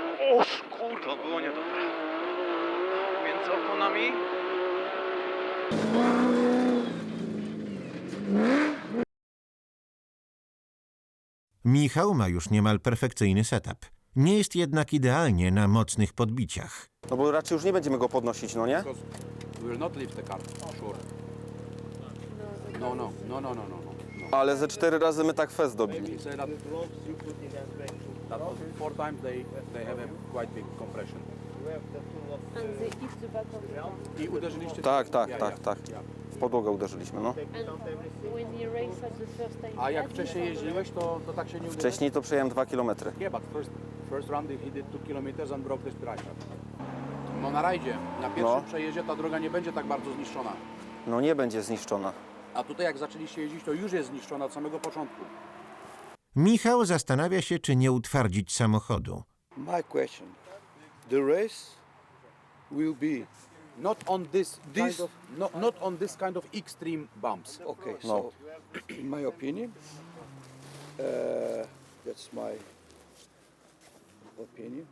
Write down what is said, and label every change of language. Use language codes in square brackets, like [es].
[pl] O kurwa, było niedobre. Między oponami. Michał ma już niemal perfekcyjny setup. Nie jest jednak idealnie na mocnych podbiciach. No bo raczej już nie będziemy go podnosić, no nie? [en] Because we will not leave the car, sure. [pl] No. Ale ze 4 razy my tak fest dobili. [en] He said that 4 times they have a quite big compression. And they hit the back of the car. [pl] I uderzyliście? Tak. [en] Yeah. [pl] W podłogę uderzyliśmy, no. [en] And when you race at the first time, [pl] A jak wcześniej jeździłeś, to tak się nie uderzyłeś? Wcześniej to przejechałem 2 km. [en] Yeah, but first run he did 2 kilometers and broke the spiral. [pl] No na rajdzie, na pierwszym przejeździe ta droga nie będzie tak bardzo zniszczona. No nie będzie zniszczona. A tutaj jak zaczęliście jeździć, to już jest zniszczona od samego początku. Michał zastanawia się, czy nie utwardzić samochodu. [en] My question: the race will be Not on not on this kind of extreme bumps. okay. No. So, in my opinion, that's my opinion.